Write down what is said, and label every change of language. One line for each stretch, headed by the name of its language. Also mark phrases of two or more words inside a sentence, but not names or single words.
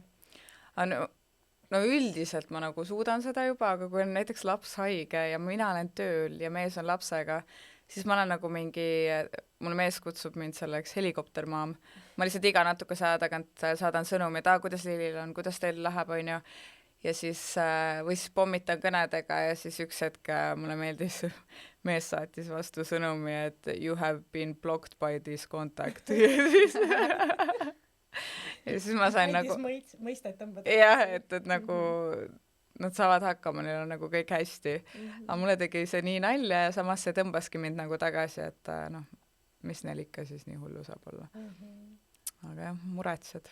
Estonian: No üldiselt ma nagu suudan seda juba, aga kui on näiteks laps haige ja mina olen tööl ja mees on lapsega, siis ma olen nagu mingi, mul mees kutsub mind selleks helikoptermaam. Ma lihtsalt iga natukese aja tagant saadan sõnumi, et kuidas Lillil on, kuidas teil läheb, on ju. Ja siis, või siis pommitan kõnedega ja siis üks hetk mulle meeldis, mees saatis vastu sõnumi, et
English: you have been blocked by this contact.
Estonian: Ja siis ma sain nagu mõistet tõmbada. jah, et nagu nad saavad hakkama, neil on nagu kõik hästi. Aga mulle tegi see nii nalja ja samas see tõmbaski mind nagu tagasi, et noh, mis neil ikka siis nii hullu saab olla. Aga jah, muretsed.